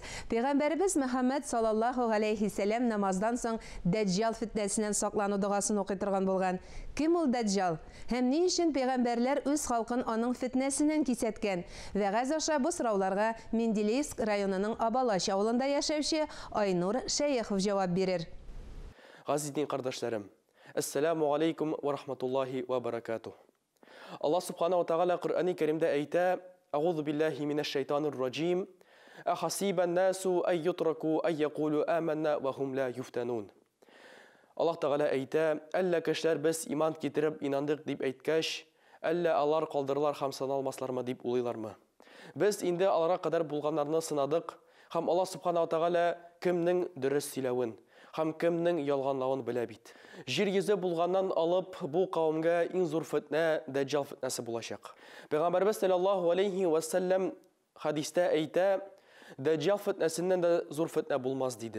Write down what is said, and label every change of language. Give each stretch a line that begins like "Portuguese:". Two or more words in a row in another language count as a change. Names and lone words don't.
Tatar: Пәйгамбәрбез Мөхәммәд
Arabic: صلى الله عليه سلام
Tatar: намаздан соң Дәҗҗал фитнәсеннән саклану дугасын укый торган булган. Кем ул Дәҗҗал? Һәм ни өчен пәйгамбәрләр үз халкын аның фитнәсеннән кисәткән? Вәгазь аша бу сорауларга Менделеевск районының Абалач авылында яшәүче Айнур Шәйехов җавап бирер. Газиз дин кардәшләрем,
Arabic: السلام عليكم ورحمة الله وبركاته. الله سبحانه وتعالى
Tatar: Кур'ан-ы Кәримдә әйтә:
Arabic: "أعوذ بالله من الشيطان الرجيم. أحسب الناس أن يتركوا أن يقولوا آمنا وهم لا يفتنون."
Tatar: Аллах Тааля әйтә: "Әллә кешеләр без иман китереп инандык дип әйткәч, әллә алар калдырылар һәм саналмаслармы дип уйлыйлармы? Без инде аларга кадәр булганнарны сынадык, һәм
Arabic: الله سبحانه وتعالى
Tatar: кемнең дөрес сөйләвен һәм кемнең ялганлавын белә бит. Җир йөзе булганнан алып бу кавымга иң зур фитнә Дәҗҗал фитнәсе булачак. Пәйгамбәрбез
Arabic: صلى الله عليه وسلم
Tatar: хадистә әйтә: "Дәҗҗал фитнәсеннән дә зур фитнә булмас" диде.